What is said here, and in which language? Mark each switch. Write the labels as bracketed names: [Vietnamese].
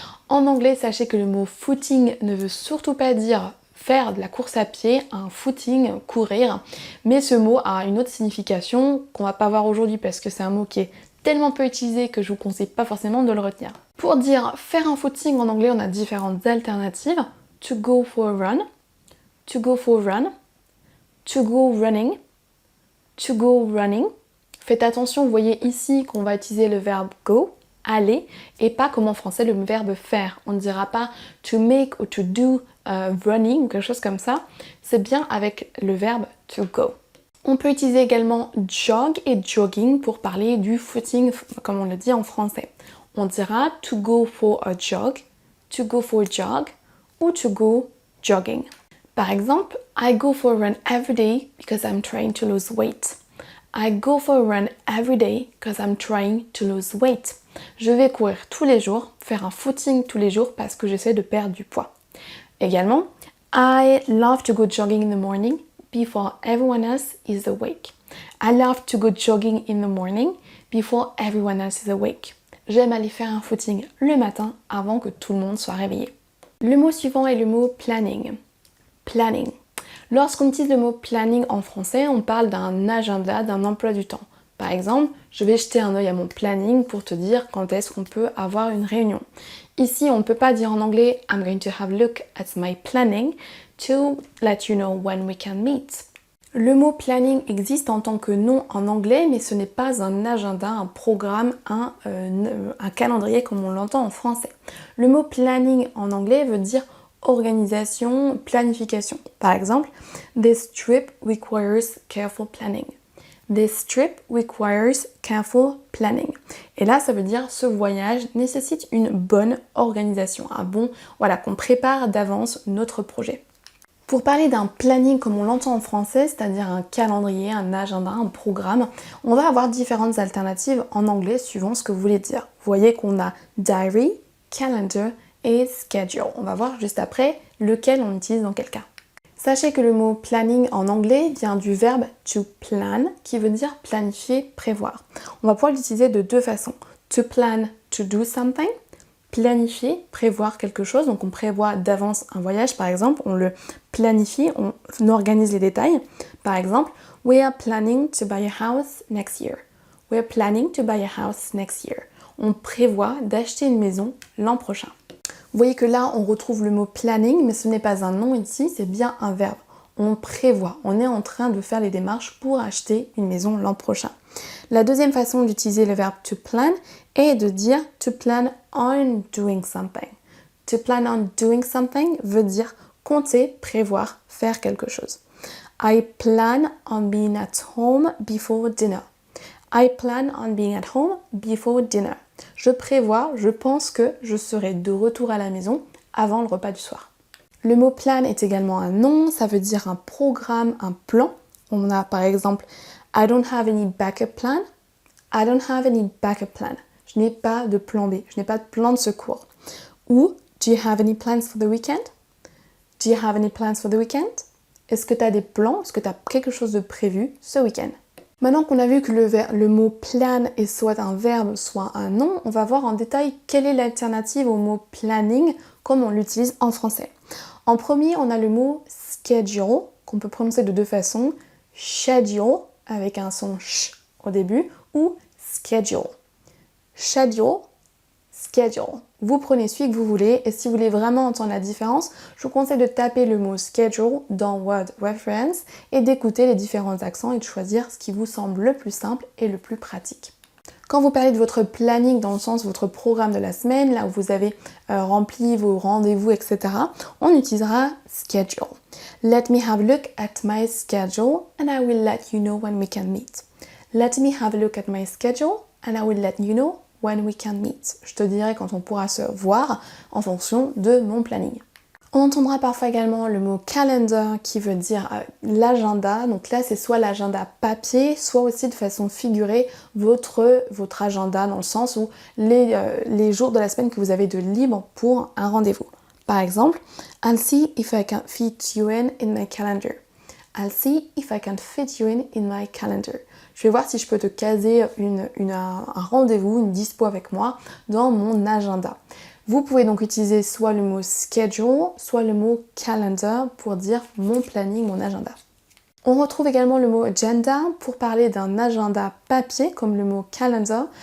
[French] En anglais, sachez que le mot footing ne veut surtout pas dire faire de la course à pied, un footing, courir, mais ce mot a une autre signification qu'on va pas voir aujourd'hui parce que c'est un mot qui est tellement peu utilisé que je vous conseille pas forcément de le retenir. Pour dire faire un footing en anglais, on a différentes alternatives. [English] To go for a run, to go for a run, to go running, to go running. [French] Faites attention, vous voyez ici qu'on va utiliser le verbe go, aller, et pas comme en français le verbe faire. On ne dira pas [English] to make [French] ou [English] to do running [French] ou quelque chose comme ça. C'est bien avec le verbe to go. On peut utiliser également jog et jogging pour parler du footing comme on le dit en français. On dira [English] to go for a jog, to go for a jog [French] ou [English] to go jogging. [French] Par exemple, [English] I go for a run every day because I'm trying to lose weight. I go for a run every day because I'm trying to lose weight. [French] Je vais courir tous les jours, faire un footing tous les jours parce que j'essaie de perdre du poids. Également, [English] I love to go jogging in the morning before everyone else is awake. I love to go jogging in the morning before everyone else is awake. [French] J'aime aller faire un footing le matin avant que tout le monde soit réveillé. Le mot suivant est le mot planning. Planning. Lorsqu'on utilise le mot planning en français, on parle d'un agenda, d'un emploi du temps. Par exemple, je vais jeter un œil à mon planning pour te dire quand est-ce qu'on peut avoir une réunion. Ici, on ne peut pas dire en anglais [English] I'm going to have a look at my planning to let you know when we can meet. [French] Le mot planning existe en tant que nom en anglais, mais ce n'est pas un agenda, un programme, un calendrier comme on l'entend en français. Le mot planning en anglais veut dire organisation, planification. Par exemple, [English] this trip requires careful planning. This trip requires careful planning. [French] Et là, ça veut dire ce voyage nécessite une bonne organisation, qu'on prépare d'avance notre projet. Pour parler d'un planning comme on l'entend en français, c'est-à-dire un calendrier, un agenda, un programme, on va avoir différentes alternatives en anglais suivant ce que vous voulez dire. Vous voyez qu'on a diary, calendar et schedule. On va voir juste après lequel on utilise dans quel cas. Sachez que le mot planning en anglais vient du verbe to plan qui veut dire planifier, prévoir. On va pouvoir l'utiliser de deux façons. [English] To plan to do something, [French] planifier, prévoir quelque chose. Donc on prévoit d'avance un voyage par exemple, on le planifie, on organise les détails. Par exemple, [English] we are planning to buy a house next year. We are planning to buy a house next year. [French] On prévoit d'acheter une maison l'an prochain. Vous voyez que là, on retrouve le mot planning, mais ce n'est pas un nom ici, c'est bien un verbe. On prévoit, on est en train de faire les démarches pour acheter une maison l'an prochain. La deuxième façon d'utiliser le verbe to plan est de dire [English] to plan on doing something. To plan on doing something [French] veut dire compter, prévoir, faire quelque chose. [English] I plan on being at home before dinner. I plan on being at home before dinner. [French] Je prévois, je pense que je serai de retour à la maison avant le repas du soir. Le mot plan est également un nom, ça veut dire un programme, un plan. On a par exemple [English] I don't have any backup plan. I don't have any backup plan. [French] Je n'ai pas de plan B, je n'ai pas de plan de secours. Ou [English] do you have any plans for the weekend? Do you have any plans for the weekend? [French] Est-ce que tu as des plans? Est-ce que tu as quelque chose de prévu ce week-end? Maintenant qu'on a vu que le mot plan est soit un verbe, soit un nom, on va voir en détail quelle est l'alternative au mot planning comme on l'utilise en français. En premier, on a le mot schedule, qu'on peut prononcer de deux façons, schedule, avec un son ch au début, ou schedule. Schedule, schedule. Vous prenez celui que vous voulez et si vous voulez vraiment entendre la différence, je vous conseille de taper le mot schedule dans Word Reference et d'écouter les différents accents et de choisir ce qui vous semble le plus simple et le plus pratique. Quand vous parlez de votre planning dans le sens votre programme de la semaine, là où vous avez rempli vos rendez-vous, etc., on utilisera schedule. [English] Let me have a look at my schedule and I will let you know when we can meet. Let me have a look at my schedule and I will let you know when we can meet. [French] Je te dirai quand on pourra se voir en fonction de mon planning. On entendra parfois également le mot calendar qui veut dire l'agenda. Donc là, c'est soit l'agenda papier, soit aussi de façon figurée votre agenda dans le sens où les jours de la semaine que vous avez de libre pour un rendez-vous. Par exemple, [English] I'll see if I can fit you in my calendar. I'll see if I can fit you in my calendar. [French] Je vais voir si je peux te caser un rendez-vous, une dispo avec moi dans mon agenda. Vous pouvez donc utiliser soit le mot schedule, soit le mot calendar pour dire mon planning, mon agenda. On retrouve également le mot agenda pour parler d'un agenda papier, comme le mot calendar.